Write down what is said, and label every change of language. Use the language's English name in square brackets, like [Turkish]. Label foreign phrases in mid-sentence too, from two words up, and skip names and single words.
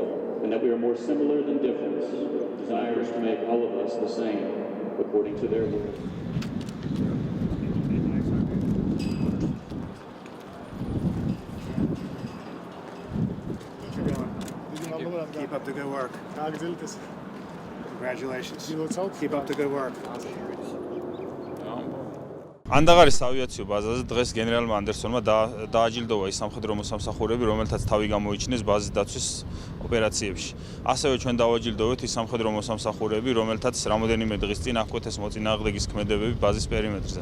[English] And that we are more similar than different, desires to make all of us the same, according to their will. Keep up the good work. Congratulations. Keep up the good work. [Georgian] ანდაღარის ავიაციო ბაზაზე დღეს გენერალმა ანდერსონმა დააჯილდოვა ის სამხედრო მოსამსახურეები, რომელთაც თავი გამოიჩინეს ბაზის დაცვის ოპერაციებში. ასევე ჩვენ დავაჯილდოვეთ ის სამხედრო მოსამსახურეები, რომელთაც რამოდენიმე დღის წინ აღკვეთეს მოწინააღმდეგის ქმედებები ბაზის პერიმეტრზე.